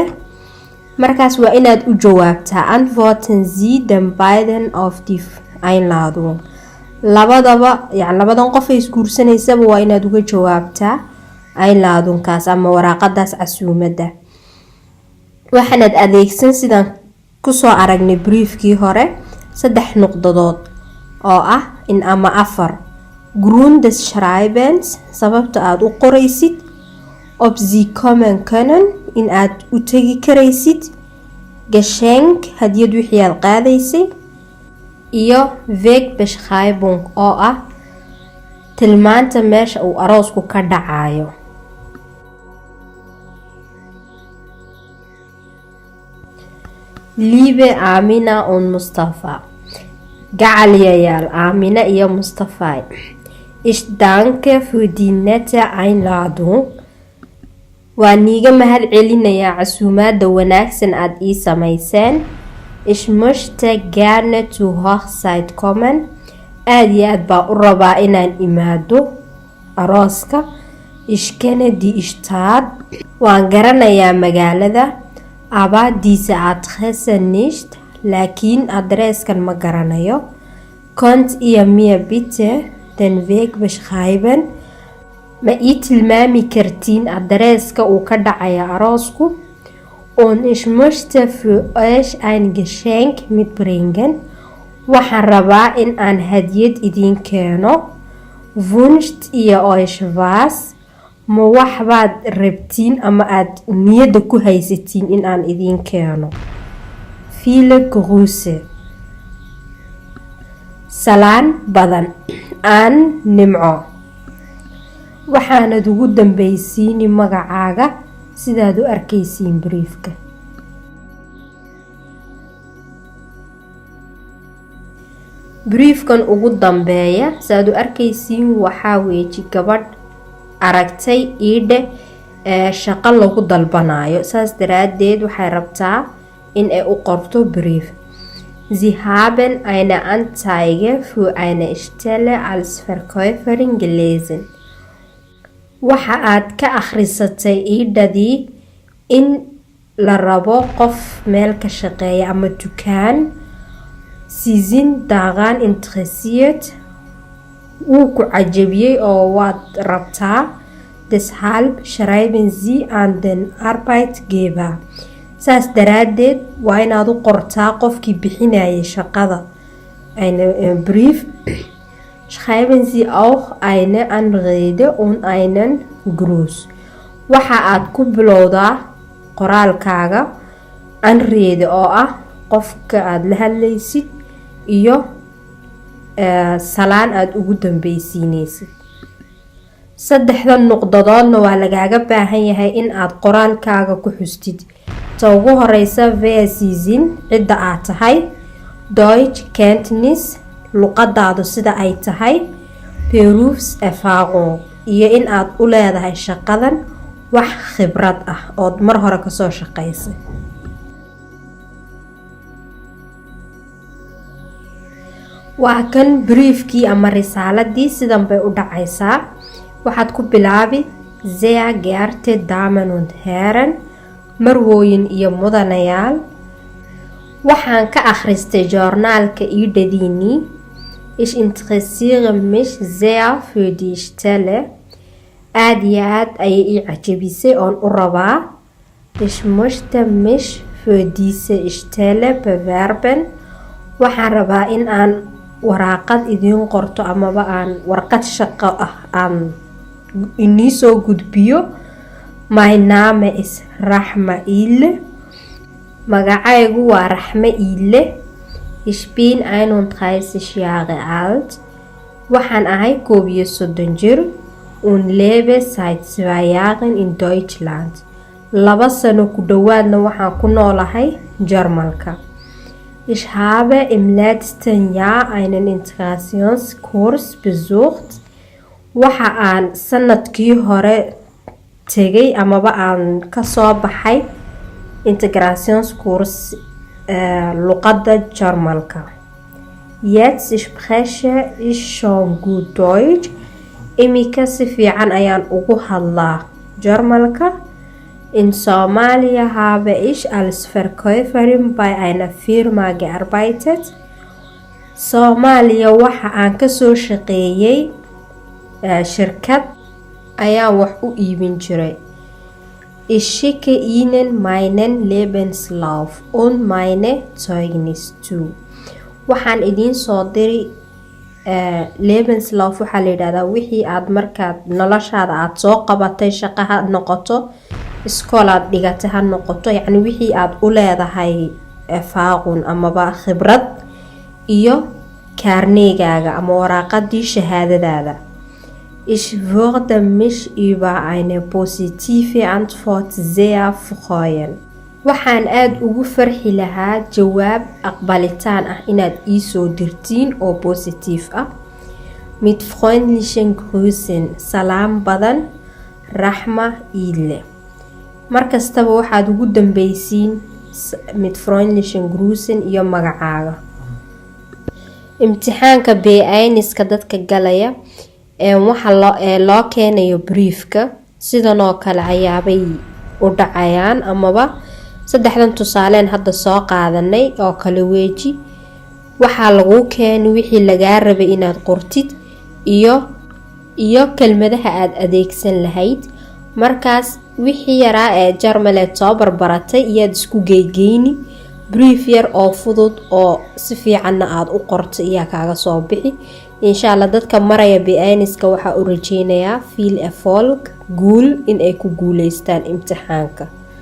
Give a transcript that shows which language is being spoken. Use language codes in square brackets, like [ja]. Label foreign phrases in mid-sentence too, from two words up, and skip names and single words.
[so] markaas waa inaad u jawaabtaa [de] antworten Sie den beiden auf die Einladung. [so] labadan qof ay isguursanaysaba waa inaad uga jawaabtaa Einladungkaas ama waraaqadaas casuumada. waxaanad adeegsan sidaan kusoo aragnay briefkii hore 3 nuqdadood oo ah in ama 4 [de] Grund des Schreibens, [so] sababta aad u qoraysid, [de] ob sie kommen können, [so] in aad u tegi karaysid, Geschenk, hadiyad wixii aad qaadaysay, iyo Wegbeschreibung oo ah tilmaanta meesha uu aroosku ka dhacayo. [de] Liebe Amina und Mustafa, [so] gacalyayaal Amina iyo Mustafa, [de] ich danke für die nette Einladung. [so] waa niiga mahad celinayaa casuumaada wanaagsan aad ii samayseen. [de] Ich möchte gerne zur Hochzeit kommen, [so] aad iyo aad baa u rabaa inaan imaado arooska. [de] Ich kenne die Stadt, [so] waan garanayaa magaalada, [de] aber diese Adresse nicht, [so] laakiin adreeskan ma garanayo. [de] Könnt ihr mir bitte den Weg beschreiben? [so] ma ii tilmaami kartiin adreeska uu ka dhacaya aroosku? [de] Und ich möchte für euch ein Geschenk mitbringen, [so] waxaan rabaa in aan hadiyad idin keeno. [de] Wünscht ihr euch was? [so] ma wax baad rabtiin ama aad niyada ku haysatiin in aan idin keeno? [de] Viele Grüße, [so] salaan badan, aan nimco. waxaanad ugu dambaysiini magacaaga sidaad u arkaysiin briefka. briefkan ugu dambeeya sidaad u arkaysiin waxaa weeji gabadh aragtay iidhe shaqo lagu dalbanayo, saas daraadeed waxay rabtaa in ay u qorto brief. [de] Sie haben eine Anzeige für eine Stelle als Verkäuferin gelesen. [so] waxa aad ka akhrisatay iidhadii in la rabo qof meel ka shaqeeya ama dukaan. [de] Sie sind daran interessiert, [so] wuu ku cajabiyey oo waad rabtaa. [de] Deshalb schreiben Sie an den Arbeitgeber. [so] saas daraadeed waa inaad u qortaa qofkii bixinayay shaqada brief. [de] Schreiben Sie auch eine Anrede und einen Gruß. [so] waxa aad ku bilowdaa qoraalkaaga Anrede oo ah qofka aad la hadlaysid iyo salaan aad ugu dambaysiinaysid. 3 nuqdadoodna waa lagaaga baahan yahay in aad qoraalkaaga ku xustid. ta ugu horeysa [de] wer Sie sind, [so] cidda aad tahay, [de] Deutsch Kenntnis, [so] luqadaadu sida ay tahay, Berufserfahrung, iyo in aad u leedahay shaqadan wax khibrad ah ood mar hore kasoo shaqaysay. waa kan briefkii ama risaaladii sidan bay u dhacaysaa. waxaad ku bilaabi [de] Sehr geehrte Damen und Herren, [so] marwooyin iyo mudanayaal, waxaan ka akhristay joornaalka iidhadiinii. [de] Ich interessiere mich sehr für die Stelle, [so] aad iyo aad ayay ii cajabisay oon u rabaa. [de] Ich möchte mich für diese Stelle bewerben, [so] waxaan rabaa in aan waraaqad idiin qorto amaba aan warqad shaqo ah aan inii soo gudbiyo. [en] My name is Rahma Ile. [so] Magacaygu waa Rahma Ile. [de] Ich bin 31 Jahre alt. [so] Waxaan ahay 31 jir [de] und lebe seit 2 Jahren in Deutschland. [so] 2 sano ku dhawaadna waxaan ku noolahay Jarmalka. [de] Ich habe im letzten Jahr einen Integrationskurs besucht. [so] Waxa aan sanadkii hore tegay amaba aan kasoo baxay Integrationskurs luqadda Jarmalka. [de] Jetzt spreche ich schon gut Deutsch. [so] Imika si fiican ayaan ugu hadlaa Jarmalka. [de] In Somalia habe ich als Verkäuferin bei einer Firma gearbeitet. [so] Soomaaliya waxa aan kasoo shaqeeyay shirkad ayaan wax u iibin jiray. [de] Ich schicke Ihnen meinen Lebenslauf und meine Zeugnis zu. [so] Waxaan idiin soo diri Lebenslauf waxaa la yidhahdaa wixii aad markaad noloshaada aad soo qabatay, shaqo ha noqoto, iskool aad dhigatay ha noqoto, yacni wixii aad u leedahay faaqun amaba khibrad, iyo kaarneegaaga ama waraaqadii shahaadadaada. [de] Ich würde mich über eine positive Antwort sehr freuen. [so] Waxaan aad ugu farxi lahaa jawaab aqbalitaan ah inaad ii soo dirtiin oo positive ah. [de] Mit freundlichen Grüßen. [so] Salaam badan, Rahma Ile. Markastaba waxaad ugu dambaysiin [de] mit freundlichen Grüßen [so] iyo magacaaga. Imtixaanka B1-iska dadka galaya waxa loo keenayo briefka sidan oo kale ayaabay u dhacayaan amaba saddexdan tusaaleen hadda soo qaadanay oo kale weeji. waxaa lagu keenay wixii lagaa rabay inaad qortid iyo kelmadaha aad adeegsan lahayd. markaas wixii yaraa ee Jarmaleed soo barbaratay iyaad isku geygeyni brief yar oo fudud oo si fiicanna aad u qorto iyaa kaaga soo bixi. [ar] insha Allah [so] dadka maraya B1-iska waxaa u rajeynayaa [de] viel erfolg [so] guul in ay ku guuleystaan imtixaanka.